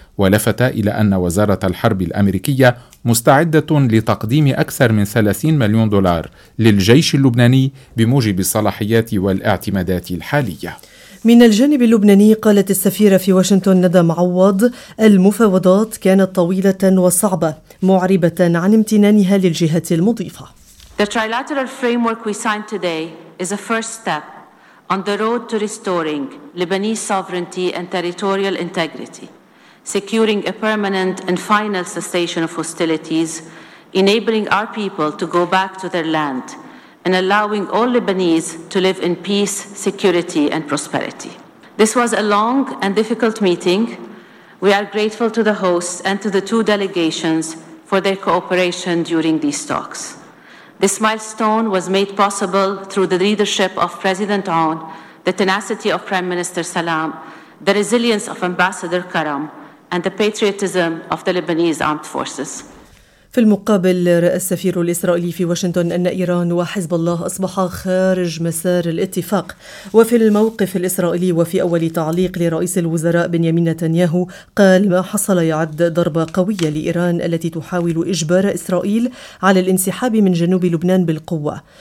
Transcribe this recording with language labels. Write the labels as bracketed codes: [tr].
[ar] ولفت إلى أن وزارة الحرب الأمريكية مستعدة لتقديم أكثر من $30 مليون للجيش اللبناني بموجب الصلاحيات والاعتمادات الحالية. من الجانب اللبناني قالت السفيرة في واشنطن ندى معوض: المفاوضات كانت طويلة وصعبة، معربة عن امتنانها للجهة المضيفة. [en] The trilateral framework we signed today is a first step on the road to restoring Lebanese sovereignty and territorial integrity. Securing a permanent and final cessation of hostilities, enabling our people to go back to their land, and allowing all Lebanese to live in peace, security, and prosperity. This was a long and difficult meeting. We are grateful to the hosts and to the two delegations for their cooperation during these talks. This milestone was made possible through the leadership of President Aoun, the tenacity of Prime Minister Salam, the resilience of Ambassador Karam, and the patriotism of the Lebanese armed forces. [ar] في المقابل، رأى السفير الإسرائيلي في واشنطن أن إيران وحزب الله أصبحا خارج مسار الاتفاق. وفي الموقف الإسرائيلي وفي أول تعليق لرئيس الوزراء بنيامين نتنياهو، قال: ما حصل يعد ضربة قوية لإيران التي تحاول إجبار إسرائيل على الانسحاب من جنوب لبنان بالقوة.